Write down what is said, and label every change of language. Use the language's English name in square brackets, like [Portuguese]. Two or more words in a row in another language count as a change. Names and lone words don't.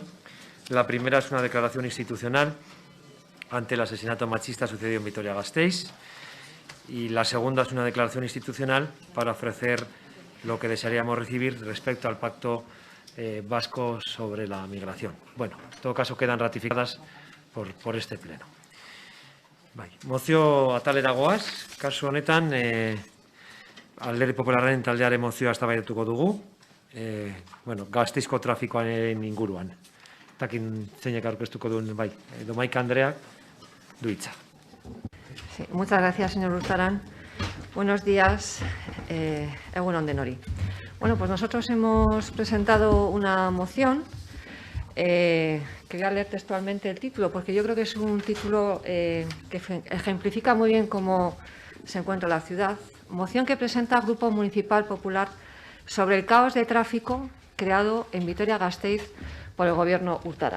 [Spanish] La primera es una declaración institucional ante el asesinato machista sucedido en Vitoria-Gasteiz y la segunda es una declaración institucional para ofrecer lo que desearíamos recibir respecto al Pacto Vasco sobre la Migración. Bueno, en todo caso quedan ratificadas por este pleno. [Basque] Bai, mozio atalera goaz, kasu honetan Alderdi Popularraren taldearen mozioa eztabaidatuko dugu. Bueno, Gasteizko trafikoaren inguruan. Takin zeinek aurkeztuko duen, bai, Domaika Andreak du hitza. [Spanish] Sí, muchas gracias, señor Urtaran. Buenos días, [Basque] egun on denori. [Spanish] Bueno, pues nosotros hemos presentado una moción que voy a leer textualmente el título, porque yo creo que es un título que ejemplifica muy bien cómo se encuentra la ciudad. Moción que presenta el Grupo Municipal Popular sobre el caos de tráfico creado en Vitoria-Gasteiz por el Gobierno Urtaran.